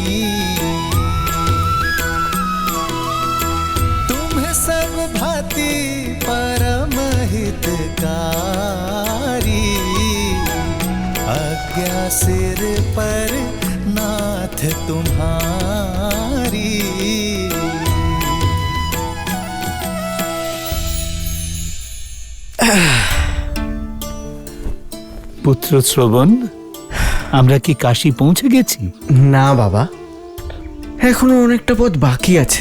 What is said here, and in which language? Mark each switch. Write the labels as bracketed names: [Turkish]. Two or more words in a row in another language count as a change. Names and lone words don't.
[Awadhi] तुम्हें सब भांति परम हितकारी, आज्ञा सिर पर नाथ तुम्हारी। [Bangla] পুত্র শ্রবণ, আমরা কি কাশী পৌঁছে গেছি? না বাবা, এখনো অনেকটা পথ বাকি আছে।